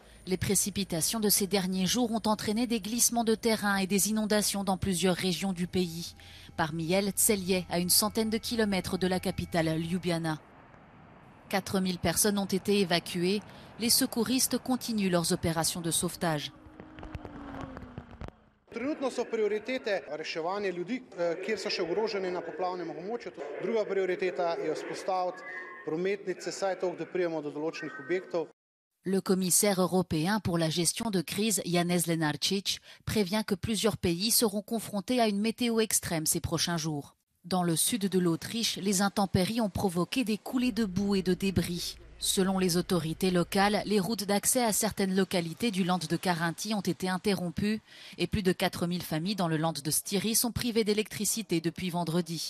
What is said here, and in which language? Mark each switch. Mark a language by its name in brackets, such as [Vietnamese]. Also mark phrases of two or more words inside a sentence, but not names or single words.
[French] Les précipitations de ces derniers jours ont entraîné des glissements de terrain et des inondations dans plusieurs régions du pays. Parmi elles, Celje, à une centaine de kilomètres de la capitale Ljubljana. 4000 personnes ont été évacuées. Les secouristes continuent leurs opérations de sauvetage. [Slovenian] Trenutno so prioritete reševanje ljudi, kjer so še ogroženi na poplavnem območju. Druga prioriteta je vzpostaviti prometnice, saj toliko, da pridemo do določenih objektov. [French] Le commissaire européen pour la gestion de crise, Janez Lenarčič, prévient que plusieurs pays seront confrontés à une météo extrême ces prochains jours. Dans le sud de l'Autriche, les intempéries ont provoqué des coulées de boue et de débris. Selon les autorités locales, les routes d'accès à certaines localités du land de Carinthie ont été interrompues et plus de 4000 familles dans le land de Styrie sont privées d'électricité depuis vendredi.